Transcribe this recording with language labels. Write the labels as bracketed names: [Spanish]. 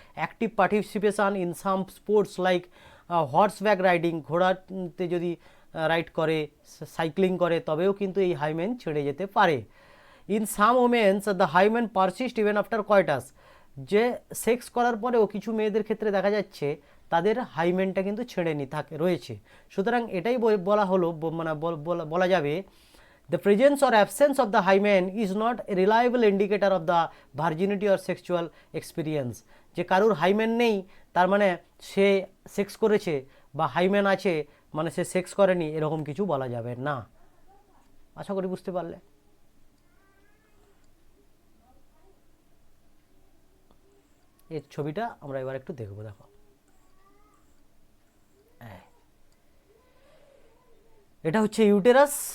[English] active participation in some sports like horseback riding, [Bangla] ঘোড়াতে যদি ride করে, cycling করে, তবেও কিন্তু এই হাইমেন ছিঁড়ে যেতে পারে। [English] In some women's the hymen persist even after coitus. [Bangla] যে সেক্স করার পরেও কিছু মেয়েদের ক্ষেত্রে দেখা যাচ্ছে তাদের হাইমেনটা কিন্তু ছেড়ে নি থাকে রয়েছে। সুতরাং এটাই বলা হলো, মানে বলা যাবে [English] the presence or absence of the hymen is not a reliable indicator of the virginity or sexual experience. [Bangla] যে কারুর হাইমেন নেই তার মানে সে সেক্স করেছে, বা হাইমেন আছে মানে সে সেক্স করেনি, এরকম কিছু বলা যাবে না। আশা করি বুঝতে পারলে। এই ছবিটা আমরা এবার একটু দেখবো। দেখো, এটা হচ্ছে ইউটেরাস।